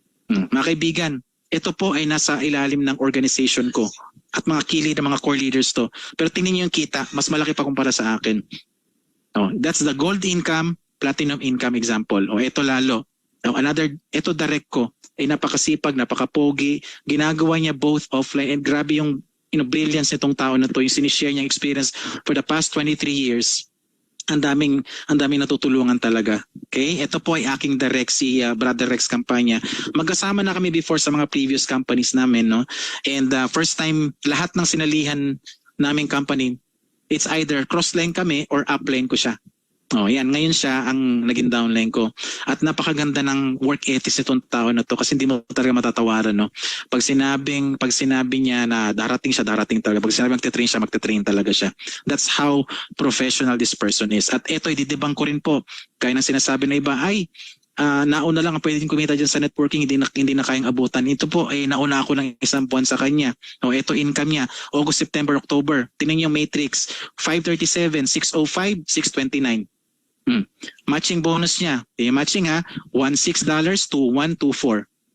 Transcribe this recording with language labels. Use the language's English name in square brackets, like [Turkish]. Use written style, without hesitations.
[Filipino] Mga kaibigan, ito po ay nasa ilalim ng organization ko at mga [English] key leader, [Filipino] mga [English] core leaders [Filipino] to. Pero tingnan niyo yung kita, mas malaki pa kumpara sa akin. [English] That's the gold income, platinum income example. [Filipino] Ito lalo. Ito direct ko. Ay napakasipag, napakapogi. Ginagawa niya [English] both offline and [Filipino] grabe yung brilliance nitong tao na to, yung sinishare niyang experience for the past 23 years. Ang daming natutulungan talaga. Okay? Ito po ay aking direct, si Brother Rex Campanya. Magkasama na kami before sa mga previous companies namin, no? [English] And first time, [Filipino] lahat ng sinalihan naming company, [English] it's either cross-line [Filipino] kami [English] or up-line [Filipino] ko siya. Yan. Ngayon siya ang naging downline ko. At napakaganda ng work ethics nitong tao na to kasi hindi mo talaga matatawaran, no? Pag sinabi niya na darating siya, darating talaga. Pag sinabi magte-train siya, magte-train talaga siya. [English] That's how professional this person is. [Filipino] At ito, ididibang ko rin po. Kaya nang sinasabi na iba, nauna lang ang pwede kumita dyan sa networking, hindi na kayang abutan. Ito po, nauna ako ng isang buwan sa kanya. Ito income niya, August, September, October. Tingnan niyo yung matrix, 537, 605, 629. Matching bonus niya, matching $16 to $124.